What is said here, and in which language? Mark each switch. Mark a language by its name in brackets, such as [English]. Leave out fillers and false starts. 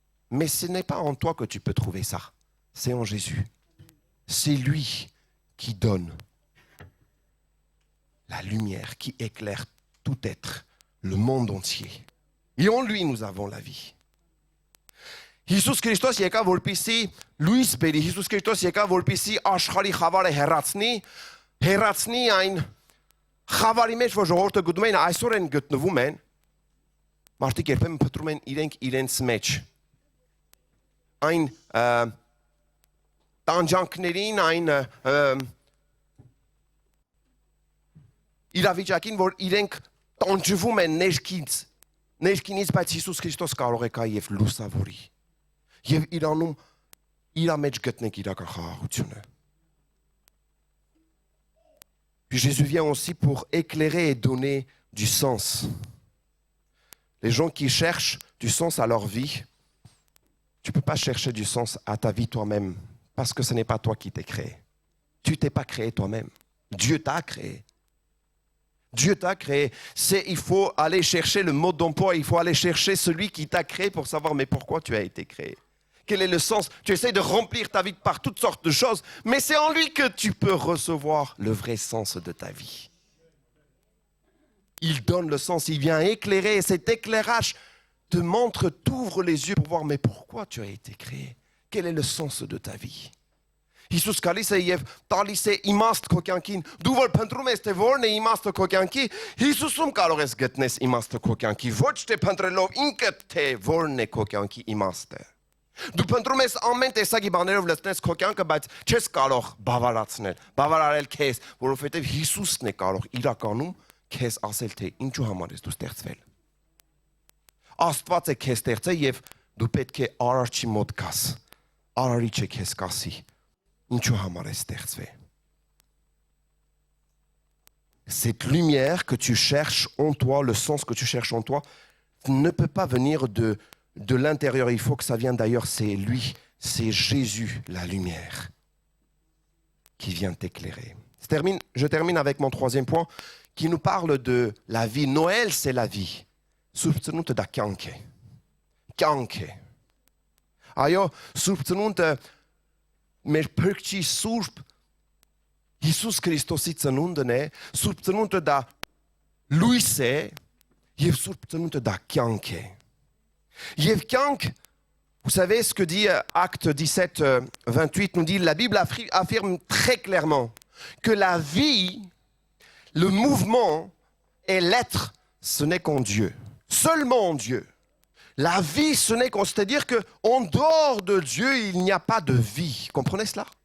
[French] Mais ce n'est pas en toi que tu peux trouver ça. C'est en Jésus. C'est lui qui donne la lumière, qui éclaire tout être, le monde entier. Et en lui, nous avons la vie. [Armenian] Հիսուս Քրիստոս եկավ որպեսզի լույս բերի, Հիսուս Քրիստոս եկավ որպեսզի աշխարհի խավարը հեռացնի այն խավարի մեջ, որ ժողովուրդը գտնում են, այսօր են գտնվում են, մարդիկ երբեմն փտրում են իրենց մեջ այն տանջանքներին, այն իրավիճակին, որ իրենք տանջվում են ներքինից, բայց Հիսուս Քրիստոս կարող է կա եւ լուսավորի։ Եվ իրանում իր մեջ գտնենք իրական խաղաղությունը։ [French] Puis Jésus vient aussi pour éclairer et donner du sens. Les gens qui cherchent du sens à leur vie, tu ne peux pas chercher du sens à ta vie toi-même parce que ce n'est pas toi qui t'es créé. Tu ne t'es pas créé toi-même. Dieu t'a créé. Dieu t'a créé. Il faut aller chercher le mode d'emploi, il faut aller chercher celui qui t'a créé pour savoir mais pourquoi tu as été créé. Quel est le sens? Tu essaies de remplir ta vie par toutes sortes de choses, mais c'est en lui que tu peux recevoir le vrai sens de ta vie. Il donne le sens, il vient éclairer, et cet éclairage te montre, t'ouvre les yeux pour voir mais pourquoi tu as été créé? Quel est le sens de ta vie? [Armenian] Հիսուս գալիս է եւ տալիս է իմաստ քո կյանքին։ Դու որ փնտրում ես թե որն է իմաստը քո կյանքի, Հիսուսում կարող ես գտնես իմաստը քո կյանքի, ոչ թե փնտրելով ինքդ թե որն է քո կյանքի իմաստը։ Դու փնտրում ես ամեն տեսակի բաներով լցնես քո կյանքը, բայց չես կարող բավարարել քեզ, որովհետեւ Հիսուսն է կարող իրականում քեզ ասել թե ինչու համար ես դու ստեղծվել։ Աստված է քեզ ստեղծել եւ դու պետք է արարչի մոտ գաս։ Արարիչը քեզ կասի ինչու համար է ստեղծվել։ [French] cette lumière que tu cherches en toi, le sens que tu cherches en toi, ne peut pas venir de l'intérieur. Il faut que ça vienne d'ailleurs. C'est lui, c'est Jésus, la lumière, qui vient t'éclairer. Je termine avec mon troisième point, qui nous parle de la vie. Noël, c'est la vie. Subținut da chianche. Chianche. Aio, subținut me părci surp Iisus Hristos ținându-ne, subținut da lui se, e subținut da chianche. E chianche. Vous savez ce que dit Acte 17, 28, nous dit, la Bible affirme très clairement que la vie, le mouvement et l'être, ce n'est qu'en Dieu. Seulement en Dieu. La vie, ce n'est qu'en... C'est-à-dire qu'en dehors de Dieu, il n'y a pas de vie. Comprenez cela?